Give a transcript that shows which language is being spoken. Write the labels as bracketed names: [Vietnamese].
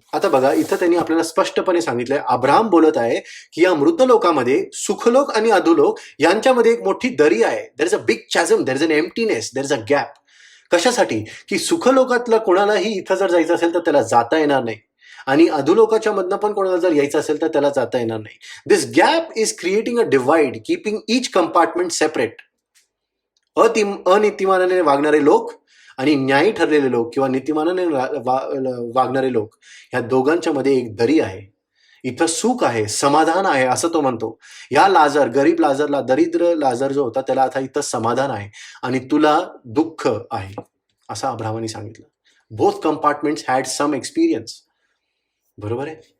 [Marathi] आता बघा, इथं त्यांनी आपल्याला स्पष्टपणे सांगितलंय, अब्राहम बोलत आहे की या मृत लोकांमध्ये सुखलोक आणि अधोलोक यांच्यामध्ये एक मोठी दरी आहे. [English] There is a big chasm, there is an emptiness, there is a gap. [Marathi] कशासाठी? की सुखलोकातलं कोणालाही इथं जर जायचं असेल तर त्याला जाता येणार नाही, आणि अधोलोकाच्या मधनं पण कोणाला जर यायचं असेल तर त्याला जाता येणार नाही. [English] This gap is creating a divide, keeping each compartment separate. [Marathi] अनितिमानाने वागणारे लोक आणि न्यायी ठरलेले लोक किंवा नीतिमानाने वागणारे लोक, ह्या दोघांच्या मध्ये एक दरी आहे. इथं सुख आहे, समाधान आहे, असं तो म्हणतो. या लाजर, गरीब लाजरला, दरिद्र लाजर जो होता त्याला आता इथं समाधान आहे, आणि तुला दुःख आहे, असं अब्राहमाने सांगितलं. [English] Both compartments had some experience. [Marathi] बरोबर आहे.